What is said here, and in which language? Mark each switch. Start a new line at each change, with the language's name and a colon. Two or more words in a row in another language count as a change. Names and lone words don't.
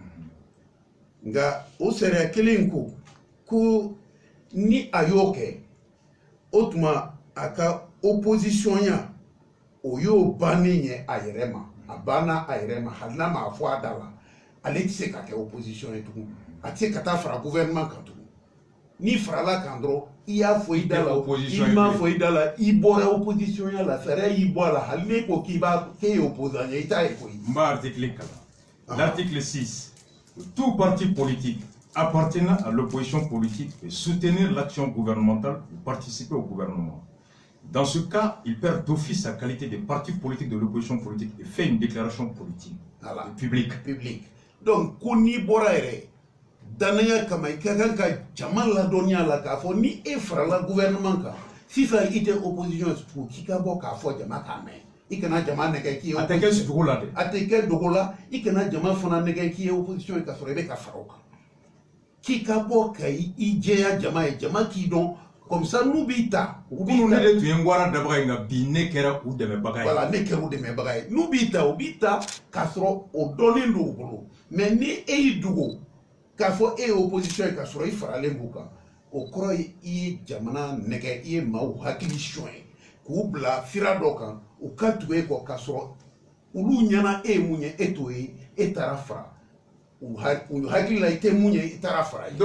Bambara: kɔnɔ nka o sariya kelen ko ni a y'o kɛ o tuma a ka opposition ya o y'o bannen ye a yɛrɛ ma a banna a yɛrɛ ma hali n'a ma fɔ a da la ale tɛ se ka kɛ opposition ye tugun a tɛ se ka taa fara gouvernement kan tugun n'i farala kan dɔrɔn i y'a fɔ i da la i m'a fɔ i da la i bɔra opposition ya la sariya y'i bɔ a la hali n'e ko k'e ye opposant ye i t'a ye koyi. n b'a
French: article kalan l'article 6 tout parti politique appartenant à l'opposition politique peut soutenir l'action gouvernementale ou participer au gouvernement. Dans ce cas, il perd d'office sa qualité de parti politique de l'opposition politique et fait une déclaration politique publique. Donc,
Bambara: ko n'i bɔra yɛrɛ danaya kama i ka kan ka jama ladɔnniya la k'a fɔ ni e farala gouvernement kan sisan i tɛ opposition tugun k'i ka bɔ k'a fɔ jama k'a mɛn i kana jama nɛgɛ k'i ye a tɛ kɛ dogo la dɛ a tɛ kɛ dogo la i kana jama fana nɛgɛ k'i ye opposition ye k'a sɔrɔ i bɛ ka fara o kan k'i ka bɔ ka i jɛya jama ye jama k'i dɔn
French: comme ça
Bambara: n'u b'i ta u b'u ne de tun ye n gwara dabaga ye nka bi ne kɛra u dɛmɛbaga ye voilà ne kɛra u dɛmɛbaga ye n'u b'i ta u b'i ta k'a sɔrɔ o dɔnnen don u bolo mais ni e y'i dogo k'a fɔ e ye opposition ye k'a sɔrɔ i faralen b'u kan o kɔrɔ ye i ye jamana nɛgɛ i ye maaw hakili suɲɛ k'u bila sira dɔ kan u ka tugu e kɔ k'a sɔrɔ olu ɲɛna e ye mun ye e t'o ye e taara fara u hakili la i tɛ mun ye i taara fara ye.